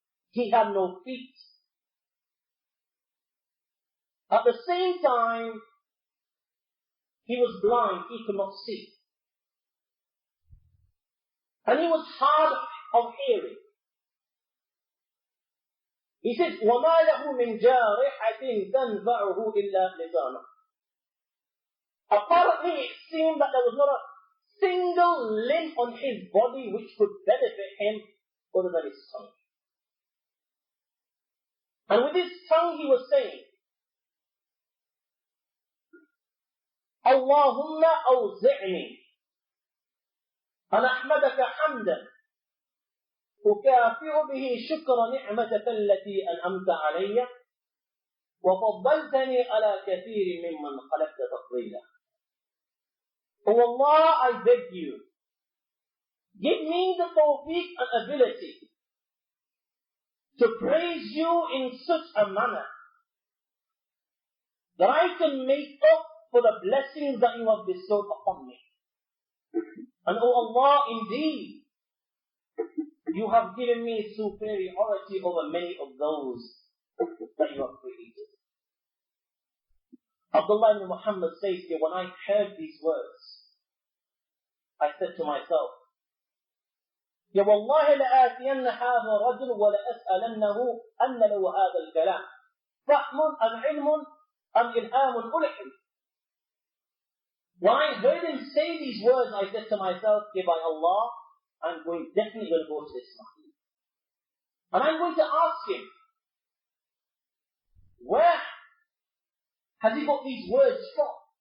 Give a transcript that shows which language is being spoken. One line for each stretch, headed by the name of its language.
English: He had no feet. At the same time, he was blind. He could not see. And he was hard of hearing. He says,
Arabic: وَمَا لَهُ مِنْ جَارِحَةٍ تَنْفَعُهُ إِلَّا لِسَانَهُ.
English: Apparently, it seemed that there was not a single limb on his body which could benefit him other than his tongue. And with his tongue he was saying,
Arabic: اللهم أوزعني أن أحمدك حمدا أكافئ به شكر نعمتك التي أنعمت علي وفضلتني على كثير ممن خلقت تفضيلا.
English: Oh Allah, I beg you, give me the tawfiq and ability to praise you in such a manner that I can make up for the blessings that you have bestowed upon me. And oh Allah, indeed, you have given me superiority over many of those that you have created. Abdullah ibn Muhammad says here, when I heard these words, I said to myself,
Arabic: يا والله لآتين هذا الرجل ولأسألنه أن له هذا الكلام فهم أم علم أم إلهام ألحم.
English: When I heard him say these words, I said to myself, okay, by Allah, I'm definitely going to go to this man. And I'm going to ask him, where has he got these words from?